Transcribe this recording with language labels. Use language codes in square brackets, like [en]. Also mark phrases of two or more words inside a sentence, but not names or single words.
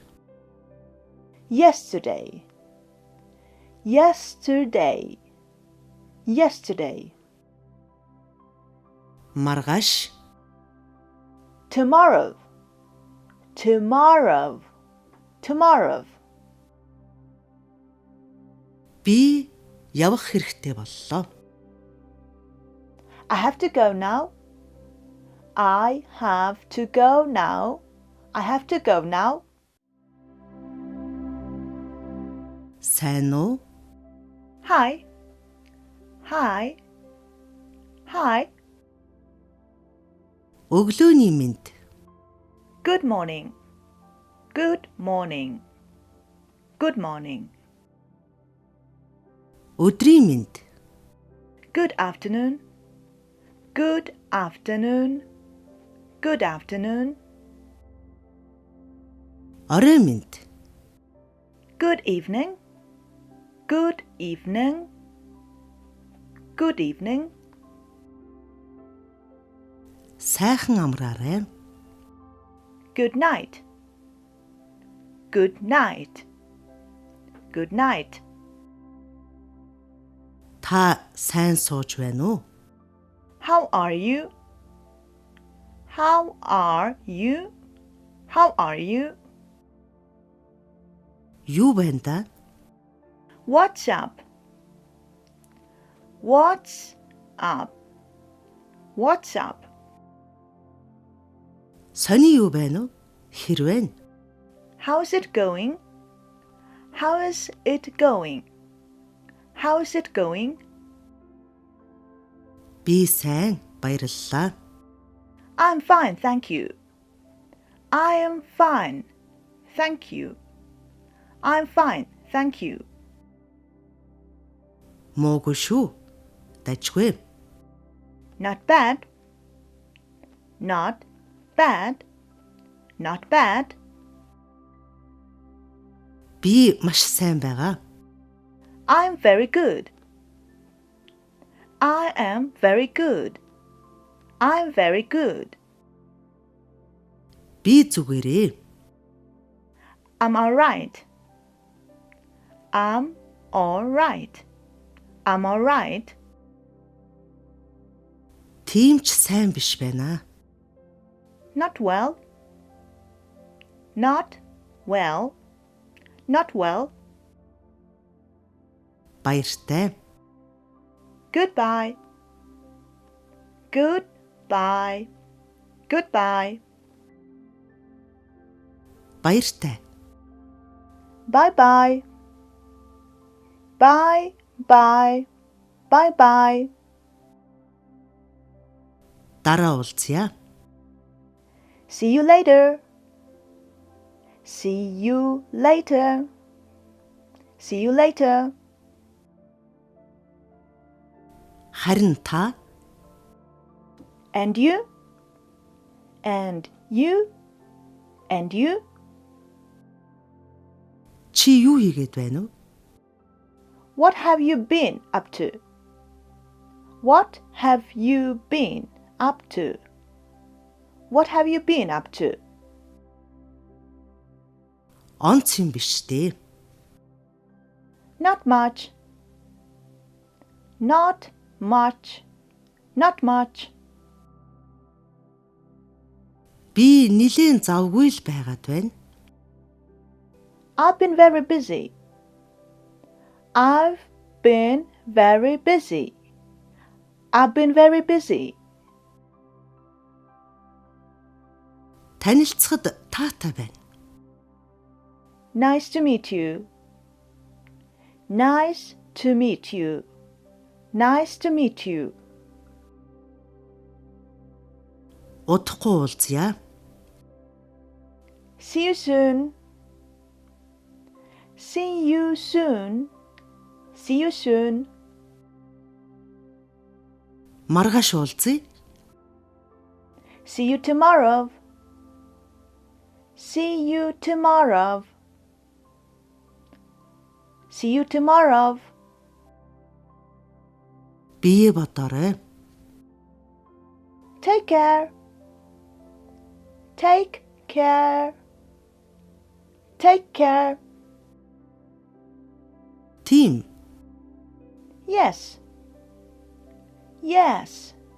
[en] yesterday, yesterday, yesterday, [mn] маргааш, [en] tomorrow, tomorrow, tomorrow, [mn] би явах хэрэгтэй боллоо. [en] I have to go now. I have to go now. I have to go now. [mn] Сайн уу? [en] Hi. Hi. Hi. [mn] Өглөөний мэнд. [en] Good morning. Good morning. Good morning. [mn] Өдрийн мэнд. [en] Good afternoon. Good afternoon. Good afternoon. [mn] Орой мэнд. [en] Good evening. Good evening. Good evening. [mn] Сайхан амраарай. [en] Good night. Good night. Good night. [mn] Та сайн сууж байна уу? [en] How are you? How are you? How are you? [mn] Юу байна да? [en] What's up? What's up? What's up? [mn] Сони юу байна уу? Хэрвээ. [en] How's it going? How is it going? How is it going? [mn] Би сайн, баярлалаа. [en] I'm fine, thank you. I am fine, thank you. I'm fine, thank you. [mn] Муугүй шүү. Дажгүй. [en] Not bad. Not bad. Not bad. [mn] Би маш сайн байгаа. [en] I'm very good. I am very good. I'm very good. [mn] Би зүгээрээ. [en] I'm all right. I'm all right. I'm all right. [mn] Тийм ч сайн биш байна. [en] Not well. Not well. Not well. [mn] Баяртай. [en] Goodbye. Goodbye. Goodbye. [mn] Баяртай. [en] Bye-bye. Bye-bye. Bye-bye. [mn] Дараа уулзъя. [en] See you later. See you later. See you later. [mn] Харин та [en] And you? And you? And you? [mn] чи юу хийгээд байна уу? [en] What have you been up to? What have you been up to? What have you been up to? [mn] Онц юм биш дээ. [en] Not much. Not much. Not much. [mn] Би нилээн завгүй л байгаад байна. [en] I've been very busy. I've been very busy. I've been very busy. [mn] Танилцахад таатай байна. [en] Nice to meet you. Nice to meet you. Nice to meet you. [mn] Удахгүй уулзъя. [en] See you soon. See you soon. See you soon. [mn] Маргааш уулзъя. [en] See you tomorrow. See you tomorrow. See you tomorrow. [mn] Бие бодоорой. [en] Take care. Take care. Take care. [mn] Тийм. [en] Yes. Yes.